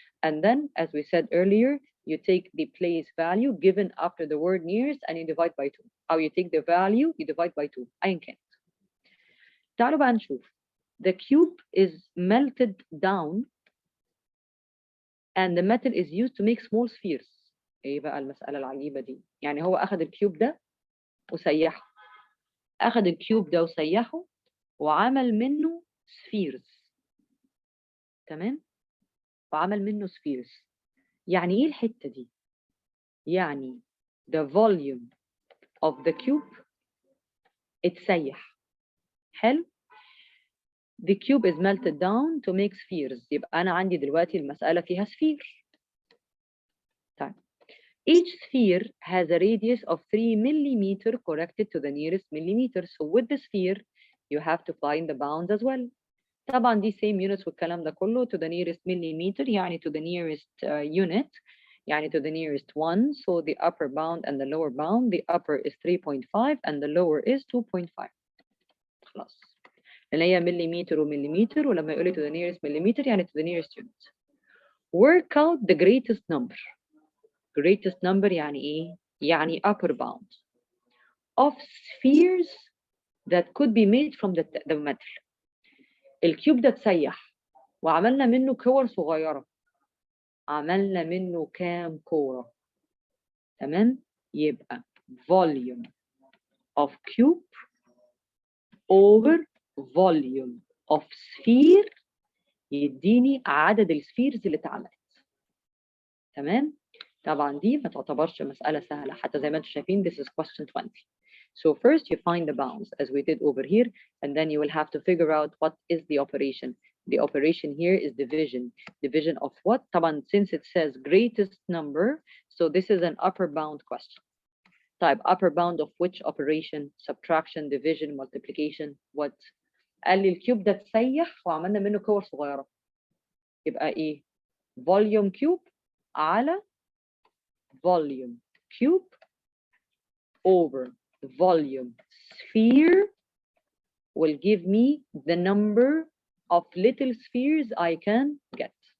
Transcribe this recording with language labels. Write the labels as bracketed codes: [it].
[en] And then, as we said earlier, you take the place value given after the word nearest and you divide by 2. How you take the value, you divide by 2. [ar] أيا كانت. تعالوا بقى نشوف. [en] The cube is melted down and the metal is used to make small spheres. [ar] ايه بقى المسألة العجيبة دي؟ يعني هو أخذ الكيوب ده وسيحه. أخذ الكيوب ده وسيحه وعمل منه spheres. تمام؟ وعمل منه spheres. يعني ايه الحتة دي؟ يعني the volume of the cube اتسيح. [en] حلو؟ The cube is melted down to make spheres. [ar] يبقى أنا عندي دلوقتي المسألة فيها sphere. طيب. [en] Each sphere has a radius of 3 millimeter corrected to the nearest millimeter. So with the sphere, you have to find the bounds as well. طبعا دي same units والكلام ده كله to the nearest millimeter يعني to the nearest unit يعني to the nearest one. So the upper bound and the lower bound, the upper is 3.5 and the lower is 2.5. [ar] خلاص. لأن هي مليمتر ومليمتر، ولما يقول لي to the nearest millimeter يعني to the nearest unit. [en] Work out the greatest number. Greatest number يعني إيه؟ يعني upper bound of spheres that could be made from the metal. [ar] الكيوب ده اتسيح وعملنا منه كور صغيرة. عملنا منه كام كورة؟ تمام؟ يبقى volume of cube over volume of sphere يديني عدد السفيرز اللي اتعملت. تمام؟ طبعا دي ما تعتبرش مسألة سهلة حتى زي ما انتم شايفين this is question 20. [en] So first you find the bounds as we did over here and then you will have to figure out what is the operation. The operation here is division. Division of what? طبعا since it says greatest number so this is an upper bound question. Type upper bound of which operation? Subtraction, division, multiplication, what? [ar] قال لي الكيوب ده اتسيح وعملنا منه كور صغيرة. [en] يبقى ايه؟ volume cube على volume cube over volume sphere will give me the number of little spheres I can get.